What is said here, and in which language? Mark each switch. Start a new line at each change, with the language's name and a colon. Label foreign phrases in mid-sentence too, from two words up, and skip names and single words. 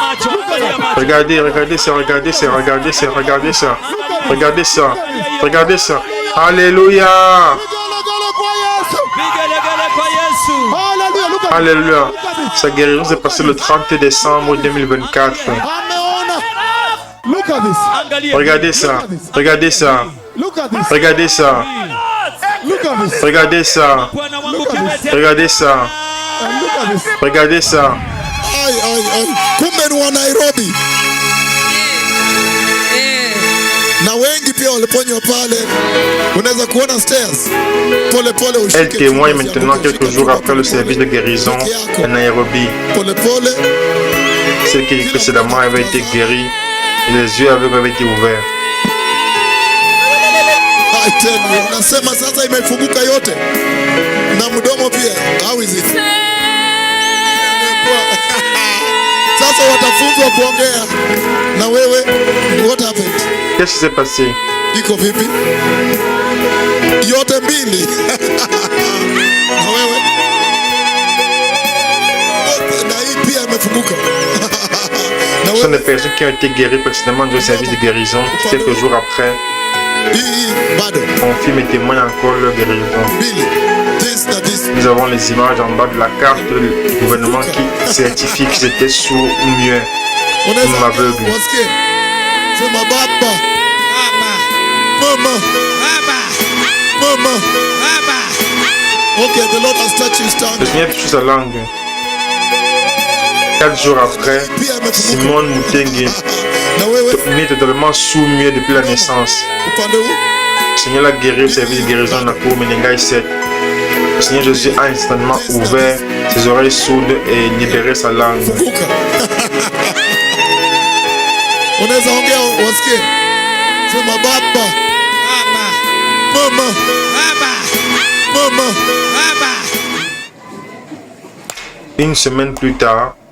Swahili: Macho, angalia macho.
French: Regardez, regardez ça, regardez ça, regardez ça, regardez ça. Regardez ça. Regardez ça. Alléluia.
Swahili: Vigelegele kwa Yesu. Vigelegele kwa Yesu.
English: Hallelujah. Look at
French: Alléluia. Sa guérison s'est passée le 30 décembre 2024.
Swahili: Ameona.
English: Look at this.
Swahili: Angalia.
French: Regardez ça. Regardez ça.
English: Look at this.
French: Regardez ça.
English: Look at this.
French: Regardez ça.
Swahili: Bwana wangu kiwete.
French: Regardez ça.
English: look at this.
French: Regardez ça. Ai, ai, ai.
Swahili: Kumbe ni wa Nairobi. Na wengi pia waliponywa pale. Unaweza kuona stairs. Pole pole ushuke.
French: Elle témoigne maintenant quelques jours après le service de guérison à Nairobi.
Swahili: Pole pole.
French: Celle qui précédemment avait été guérie et les yeux aveugles avaient été ouverts.
English: I tell you,
Swahili: nasema sasa imefunguka yote. Na mdomo pia.
English: How is it?
Swahili: Sasa watafunzwa kuongea. Na wewe,
English: what happened?
French: Qu'est-ce qui s'est passé?
Swahili: Iko vipi? Yote mbili. Na wewe? Na hii pia imefunguka. Na
French: Ce sont des
Swahili: wewe?
French: personnes qui ont été guéries précédemment du service de guérison. Quelques jours après,
Swahili: Hii bado.
French: confirment et témoignent encore leur guérison.
Swahili: Mbili.
English: This na this.
French: Nous avons les images en bas de la carte du gouvernement qui certifie qu'ils étaient sourds ou muets.
Swahili: Unaweza
French: Aveugle.
Swahili: wasikie. Sema baba. Mama. Mama.
English: Okay, the Lord has touched his tongue.
French: Le Seigneur touche sa langue. 4 jours après,
Swahili: Pia imefunguka. Simon Mutengi, Na wewe
French: né totalement sourd-muet depuis la naissance.
Swahili: upande huu.
French: Le Seigneur l'a guéri au service de guérison de Nakuru Menengai 7. Le Seigneur Jésus a instantanément ouvert ses oreilles sourdes et libéré sa langue.
Swahili: Funguka. Unaweza ongea wasikie. Sema baba. Mama. Mama.
French: Une semaine plus tard,